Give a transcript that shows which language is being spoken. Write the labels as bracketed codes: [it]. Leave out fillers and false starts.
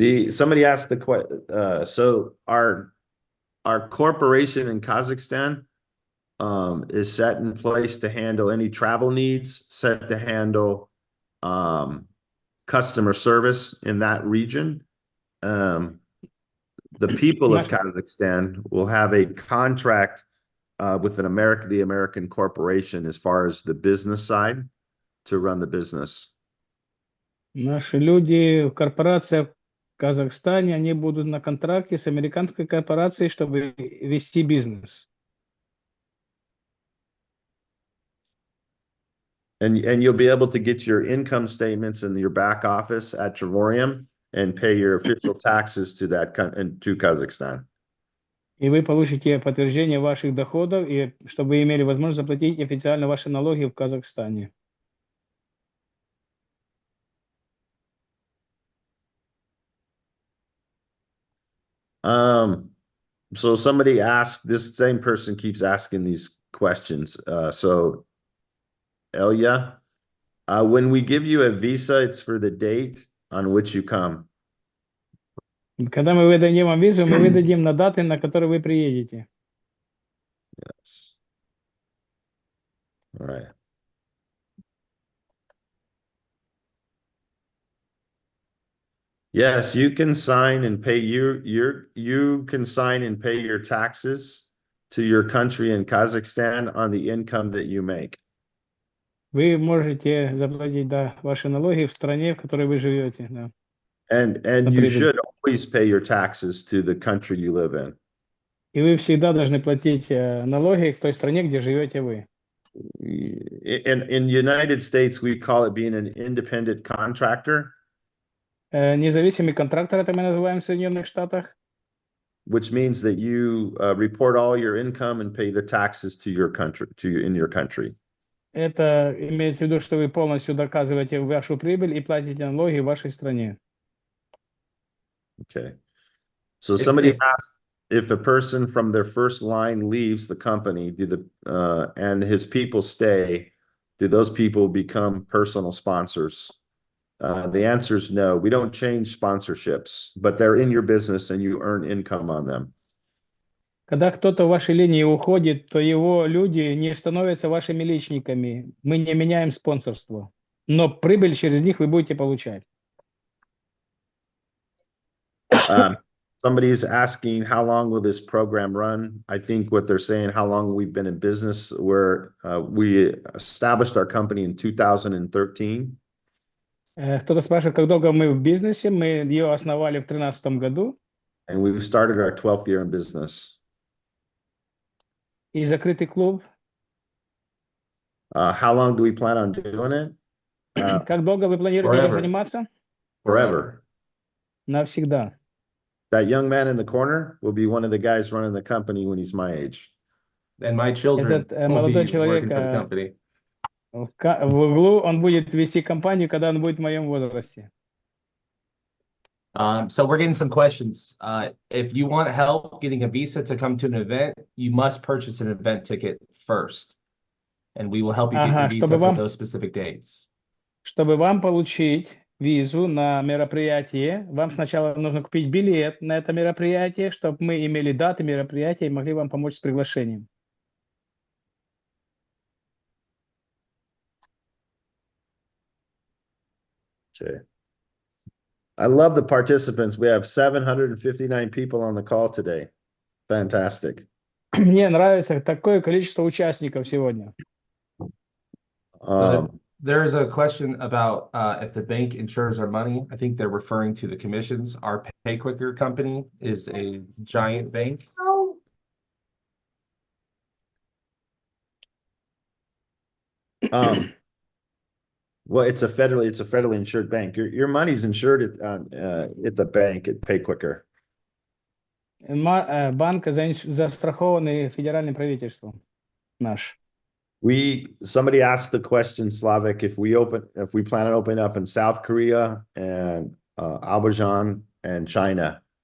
[en] Somebody asked the question, so our corporation in Kazakhstan is set in place to handle any travel needs, set to handle customer service in that region. the people of Kazakhstan will have a contract with the American corporation as far as the business side to run the business. [ru] Наши люди в корпорациях в Казахстане, они будут на контракте с американской корпорацией, чтобы вести бизнес. [en] And you'll be able to get your income statements in your back office at Trevorium and pay your official taxes to Kazakhstan. [ru] И вы получите подтверждение ваших доходов, и чтобы вы имели возможность заплатить официально ваши налоги в Казахстане. [en] So somebody asked, this same person keeps asking these questions. So Elia, when we give you a visa, it's for the date on which you come. [ru] Когда мы выдадим вам визу, мы выдадим на даты, на которые вы приедете. [en] Yes. All right. Yes, you can sign and pay you can sign and pay your taxes to your country in Kazakhstan on the income that you make. [ru] Вы можете заплатить, да, ваши налоги в стране, в которой вы живете, да. [en] And you should always pay your taxes to the country you live in. [ru] И вы всегда должны платить налоги в той стране, где живете вы. [en] In the United States, we call it being an independent contractor. [ru] Независимый контрактор, это мы называем в Соединенных Штатах. [en] Which means that you report all your income and pay the taxes to your country, in your country. [ru] Это имеется в виду, что вы полностью доказываете вашу прибыль и платите налоги в вашей стране. [en] Okay. So somebody asked if a person from their first line leaves the company, and his people stay, do those people become personal sponsors? The answer is no. We don't change sponsorships, but they're in your business and you earn income on them. [ru] Когда кто-то в вашей линии уходит, то его люди не становятся вашими личниками. Мы не меняем спонсорство, но прибыль через них вы будете получать. [en] Somebody's asking, how long will this program run? I think what they're saying, how long we've been in business, where we established our company in 2013. [ru] Кто-то спрашивает, как долго мы в бизнесе. Мы ее основали в 2013 году. [en] And we started our 12th year in business. [ru] И закрытый клуб. [en] How long do we plan on doing it? [ru] Как долго вы планируете этим заниматься? [en] Forever. [ru] Навсегда. [en] That young man in the corner will be one of the guys running the company when he's my age. And my children will be working for the company. [ru] В углу он будет вести компанию, когда он будет в моем возрасте. [en] So we're getting some questions. If you want help getting a visa to come to an event, you must purchase an event ticket first. And we will help you get your visa for those specific dates. [ru] Чтобы вам получить визу на мероприятие, вам сначала нужно купить билет на это мероприятие, чтобы мы имели даты мероприятия и могли вам помочь с приглашением. [en] Okay. I love the participants. We have 759 people on the call today. Fantastic. [ru] Мне нравится такое количество участников сегодня. [en] There's a question about if the bank insures our money. I think they're referring to the commissions. Our PayQuicker company is a giant bank. Well, it's a federally insured bank. Your money's insured at the bank at PayQuicker. [ru] Банк застрахованный федеральным правительством наш. [en] Somebody asked the question, Slavik, if we plan on opening up in South Korea and Azerbaijan and China.